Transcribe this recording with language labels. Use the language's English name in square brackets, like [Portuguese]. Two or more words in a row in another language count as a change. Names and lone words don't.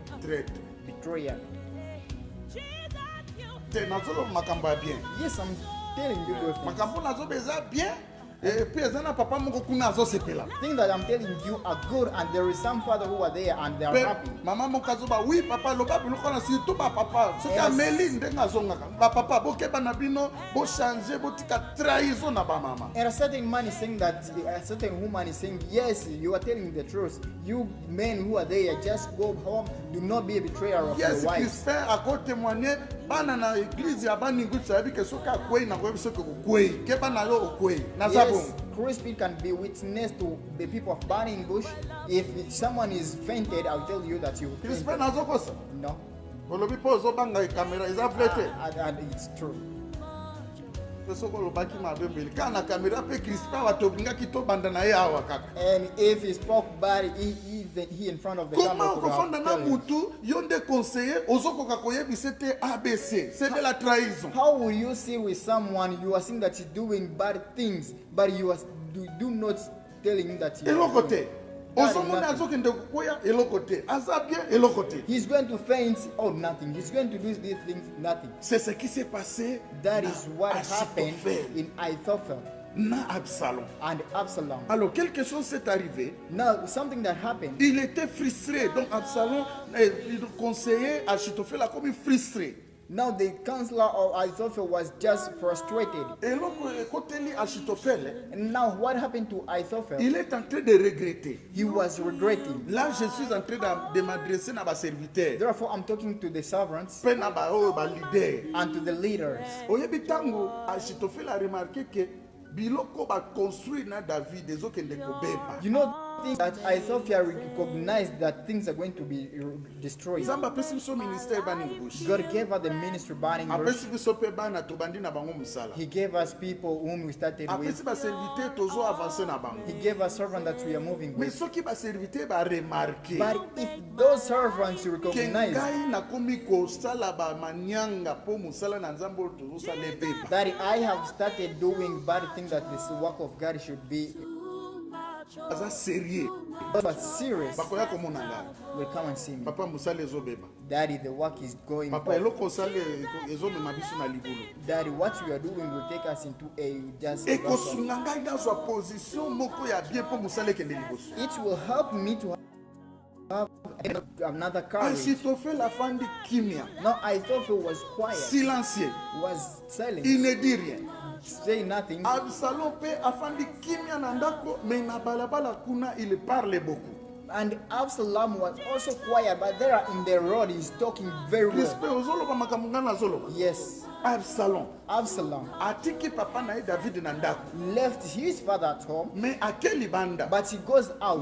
[French] Traître. [English] Betrayer. [Lingala] Te nazoloba makambo ya bien. [English] Yes, I'm telling you those things. [Lingala] Makambo nazoba eza bien. [French] Et puis [Lingala] eza na papa moko kuna azosepela. [English] Things that I'm telling you are good, and there is some father who are there and they are [Lingala] Pe [English] happy. [Lingala] mama moko azoba oui papa loba biloko na surtout ba papa. Soki [English] Yes. [Lingala] ameli ndenge azongaka. Ba papa bokeba na bino bo changer botika trahison na ba mama. [English] And a certain man is saying that, a certain woman is saying, yes, you are telling the truth. You men who are there, just go home. Do not be a betrayer of Yes, your wife. [Lingala] Crispin ako témoigner bana na église ya baningu tsabi ke soki akwei na koyebi soki okwei. Ke bana yo okwei. Naza [English] Yes, [Lingala] bongo. [English] Crispin can be witness to the people of Burning Bush. If someone is fainted, I'll tell you that you fainted. [Lingala] Crispin azokosa. [English] No, [Lingala] Olobi po ozobanga kamera eza vrai te. [English] and it's true. [Lingala] Soko olobaki mabembeli. Kana na kamera pe Crispin watobingaki tobanda na ye awa kaka. [English] And if he spoke bad, he in front of the [Lingala] Comment [English] camera could [Lingala] okofanda [English] have [Lingala] na [English] told him. [Lingala] mutu yo nde conseiller ozokoka koyebisa te ABC. [French] C'est de la trahison. [English] How will you see with someone you are seeing that he's doing bad things, but you are do not telling him that he [Lingala] Eloko te. [English] That is [Lingala] Ozomona [English] nothing. [Lingala] azokende kokoya eloko te. Aza bien eloko te. [English] He's going to faint or nothing. He's going to do these things, nothing. [French] C'est ce qui s'est passé. [English] That [Lingala] na [English] is what happened [Lingala] Achitophel, [English] in Ahithophel [Lingala] na Absalom. [English] and Absalom. [French] Alors quelque chose s'est arrivé. [English] Now, something that happened. [French] Il était frustré. Donc Absalom, le conseiller Achitophel a comme frustré. [English] Now, the counselor of Ahithophel was just frustrated. [Lingala] Et loko ekoteli Achitophel, [English] And now, what happened to Ahithophel? [French] il est en train de regretter. [English] He was regretting. [French] Là, je suis en train de m'adresser à ma serviteur. [English] Therefore, I'm talking to the servants [Lingala] Pe na ba oyo ba leader. [English] and to the leaders. [Lingala] Oyebi tango Achitophel [French] a remarqué que [Lingala] biloko ba construire na David ezokende kobeba. [English] You know, things that Ahithophel recognized that things are going to be destroyed. [Lingala] Nzambe apesi biso ministère baningi bush. [English] God gave us the ministry Burning Bush. [Lingala] Apesi biso pe bana tobandi na bango musala. [English] He gave us people whom we started with. [Lingala] Apesi ba serviteur tozo avancer na bango. [English] He gave us servants that we are moving [Lingala] Mais [English] with. [Lingala] soki ba serviteur ba remarquer [English] But if those servants [Lingala] que [English] recognize [Lingala] ngai nakomi kosala ba manyanga po musala na Nzambe oyo tozosala ebeba. [English] that I have started doing bad things, that this work of God should be [Lingala] aza sérieux [English] but serious, [Lingala] bakoya komona ngai [English] will come and see me. [Lingala] papa mosala ezobeba [English] Daddy, the work is going [Lingala] papa [English] on. [Lingala] eloko osala ezomema biso na libulu [English] Daddy, what we are doing will take us into a just. [Lingala] ekosunga ngai nazwa position moko ya bien mpo mosala ekende liboso [English] It will help me to have another courage. [Lingala] Achitofele afandi kimia [English] No, Ahithophel was quiet, [French] silencieux [English] was silent, [French] il ne dit rien [English] say nothing. [Lingala] Absalom mpe afandi kimia na ndako me na balabala kuna [French] il parle beaucoup [English] And Absalom was also quiet, but there in the road he's talking very well. [Lingala] Crispe ozoloba makambo ngai nazoloba [English] Yes, [Lingala] Absalom [English] Absalom [Lingala] atiki papa na ye David na ndako [English] left his father at home, [Lingala] me ake libanda [English] but he goes out.